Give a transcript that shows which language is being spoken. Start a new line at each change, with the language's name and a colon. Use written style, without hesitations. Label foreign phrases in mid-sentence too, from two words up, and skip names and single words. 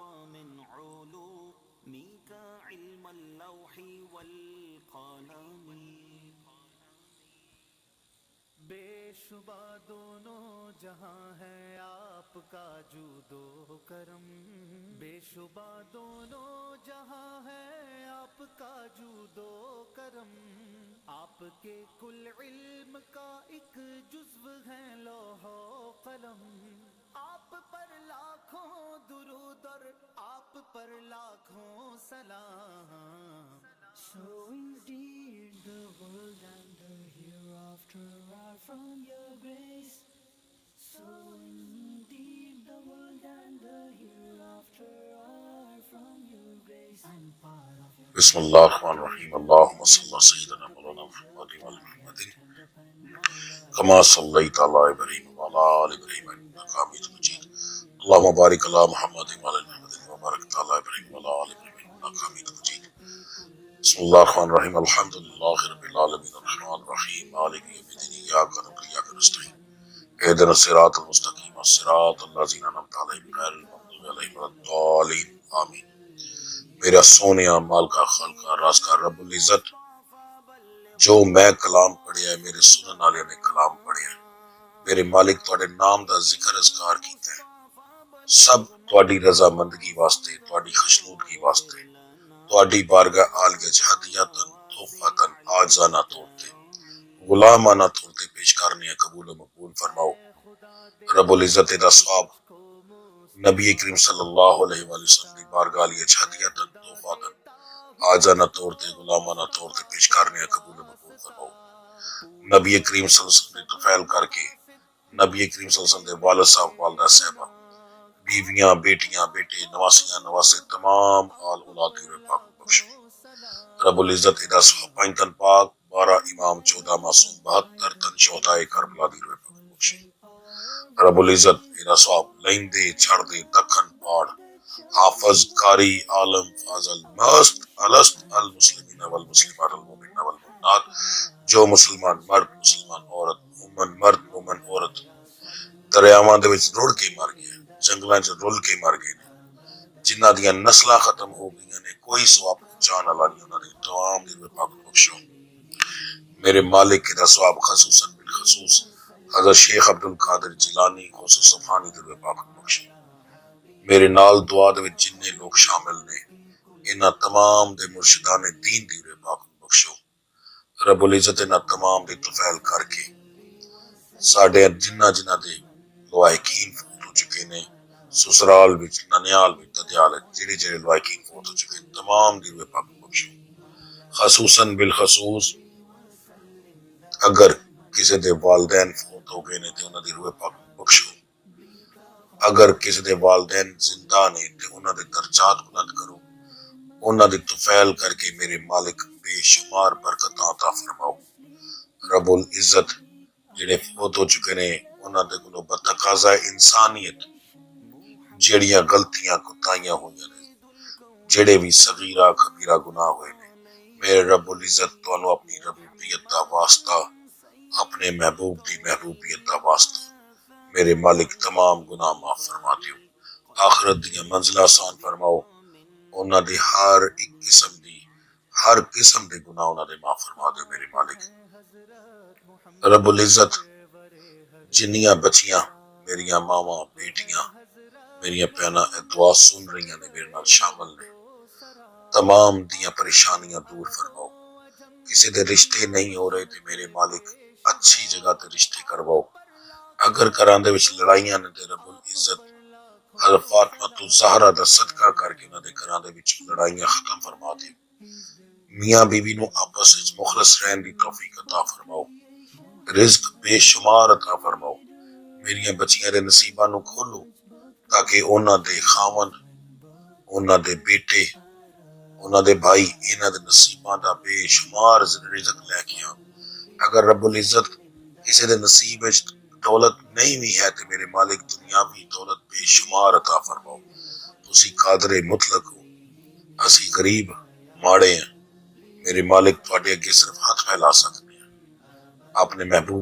Urdu: بے شبہ دونوں جہاں ہے آپ کا جود و کرم، بے شبہ دونوں جہاں ہے آپ کا جود و کرم. آپ کے کل علم کا ایک جزو ہے لوح و قلم. آپ پر لاکھوں درود اور آپ پر لاکھوں سلام.
English: So indeed the world and the hereafter are from your grace. So indeed the world and the hereafter are from your grace. I'm part of your
Arabic: بسم اللہ الرحمن الرحیم. اللہم صلی اللہ سیدنا مولانا محمد وعلی محمد کما صلیت علی ابراہیم وعلی آل ابراہیم انک حمید مجید. اللہم بارک علی محمد وعلی محمد وبارک علی ابراہیم وعلی آل ابراہیم انک حمید مجید. بسم اللہ الرحمن الرحیم. الحمدللہ رب العالمین الرحمن الرحیم مالک یوم الدین ایاک نعبد و ایاک نستعین اهدنا الصراط المستقیم صراط الذین انعمت علیہم غیر المغضوب علیہم ولا الضالین آمین.
Punjabi: میرا سونیا مال کا خالق کا راز کا رب العزت جو میں کلام پڑھیا ہے، میرے سنن والے نے کلام پڑھیا ہے، میرے مالک تواڈے نام دا ذکر اذکار کیتا ہے، سب تواڈی رضا مندگی واسطے، تواڈی خوشنودگی واسطے، تواڈی بارگاہ عالیہ ہدیتاً تحفتاً عاجزانہ طور تے غلامانہ طور تے پیش کرنے قبول و مقبول فرماؤ. رب العزت دا ثواب نبی کریم
Arabic: صلی اللہ علیہ وآلہ وسلم
Punjabi: دی بارگاہ عالیہ ہدیتاً تحفتاً عاجزانہ طور تے غلامانہ طور تے پیش کرنے قبول و مقبول فرماؤ. نبی کریم
Arabic: صلی اللہ علیہ وسلم
Punjabi: نے توفیل کر کے نبی کریم
Arabic: صلی اللہ علیہ وسلم
Punjabi: دے والد صاحب والدہ صاحبہ بیویاں بیٹیاں بیٹے نواسیاں نواسے تمام آل اولاد کی پاک بخشو. رب العزت ادا 5 تن پاک 12 امام 14 معصوم 72 تن شہدائے کربلا دی پاک بخشو. رب العزت ادا ثواب لیندے چھڑ دے دکھن پاڑ حافظ قاری عالم فاضل مست الست
Arabic: المسلمین والمسلمات المؤمنین والمؤمنات
Punjabi: جو مسلمان مرد مسلمان عورت مومن مرد مومن عورت دریاواں دے وچ رڑ کے مر گئے، جنگلاں چ رل کے مر گئے نے، جنہاں دیاں نسلاں ختم ہو گئیاں نے، کوئی ثواب پہنچان والا نہیں، انہاں دی تمام دی پاک بخشو. میرے مالک دا ثواب خصوصاً بالخصوص حضرت شیخ عبد القادر جیلانی غوث سبحانی دل پاک بخشو میرے نال دعا دے وچ جننے لوگ شامل نے انہاں تمام دے مرشدان دین دی پاک بخشو رب العزت انہاں تمام دی طفیل کر کے ساڈے جنہ دے لوائقین فوت ہو چکے نے سسرال وچ ننیال وچ ددیال جڑے لوائقین فوت ہو چکے تمام دی پاک بخشو خصوصاً بالخصوص اگر کسی دے والدین فوت ہو گئے نے تے انہاں دی روح پاک بخشو اگر کسی دے والدین زندہ نے تے انہاں دے درجات بلند کرو انہاں دی طفیل کر کے میرے مالک بے شمار برکتاں عطا فرماؤ رب العزت جڑے فوت ہو چکے نے انہاں دے کولوں بتقاضا انسانیت جڑیاں غلطیاں کوتاہیاں ہوئیاں نے جڑے بھی صغیرہ کبیرہ گناہ ہوئے نے میرے رب العزت تانوں اپنی ربوبیت دا واسطہ اپنے محبوب دی محبوبیت دا واسطہ میرے مالک تمام گناہ معاف فرما دیو آخرت دیاں منزلہ آسان فرماؤ انہاں دی ہر قسم دے گناہ انہاں دے معاف فرما دیو میرے مالک رب العزت جنیاں بچیاں میریاں ماواں بیٹیاں میریاں بہناں دعا سن رہی نے میرے نال شامل نے تمام دیاں پریشانیاں دور فرماؤ کسی دے رشتے نہیں ہو رہے تے میرے مالک اچھی جگہ تے رشتے کرواؤ اگر کراں دے وچ لڑائیاں نے تے رب العزت حضرت فاطمہ الزہرا دا صدقہ کر کے انہاں دے گھراں دے وچ لڑائیاں ختم فرما دیو میاں بیوی نو آپس وچ مخلص رہن دی توفیق عطا فرماؤ رزق بے شمار عطا فرماؤ میریاں بچیاں دے نصیباں نو کھولو تاکہ انہاں دے خاوند انہاں دے بیٹے انہاں دے بھائی انہاں دے نصیباں دا بے شمار رزق لے کے آن اگر رب العزت کسی دے نصیب وچ دولت نہیں بھی ہے تے میرے مالک دنیاوی دولت بے شمار عطا فرماؤ تسی قادر مطلق ہو اسی غریب ماڑے ہیں میرے مالک تواڈے اگے صرف
Urdu: ہاتھ پھیلا سکتے ہیں
Punjabi: اپنے محبوب